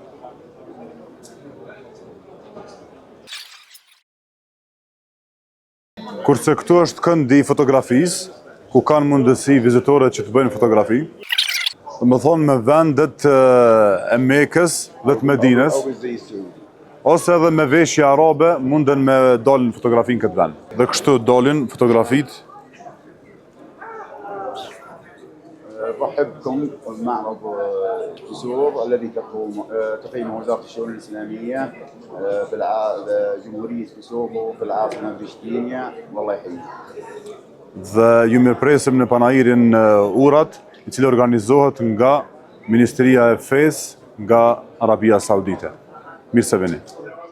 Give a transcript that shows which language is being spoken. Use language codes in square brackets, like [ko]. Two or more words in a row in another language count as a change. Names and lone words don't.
[sq] Kurse këtu është këndi i fotografisë, ku kanë mundësi vizitorët që të bëjnë fotografi. Dhe më thonë me vendet e Mekës dhe të Medinës, [ar] أو بالزي السعودي. [sq] ose edhe me veshje arabe munden me dalin fotografi në këtë vend. Dhe kështu dalin fotografitë. [ar] نرحب بكم بمعرض جسور الذي تقيمه وزارة الشؤون الإسلامية بجمهورية كوسوفو في العاصمة بريشتينيا. والله يحييك. [sq] Dhe ju mirëpresim në panajirin Urat, i cili organizohet nga Ministria e Fesë nga Arabia Saudite. Mirë se vini.